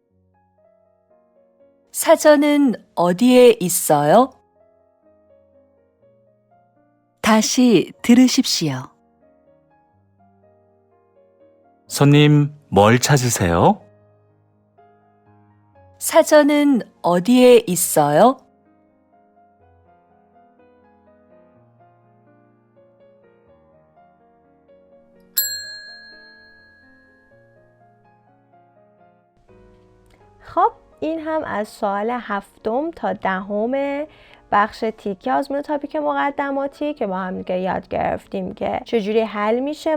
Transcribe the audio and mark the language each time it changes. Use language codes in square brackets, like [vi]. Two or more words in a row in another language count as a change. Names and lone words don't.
[ko] 사전은 어디에 있어요? 다시 들으십시오. 손님 뭘 찾으세요? 사전은 어디에 있어요? [fa] خب این هم از سوال هفتم تا دهم بخش تیکه آزمون تاپیک مقدماتی که با هم دیگه یاد گرفتیم که چجوری حل میشه.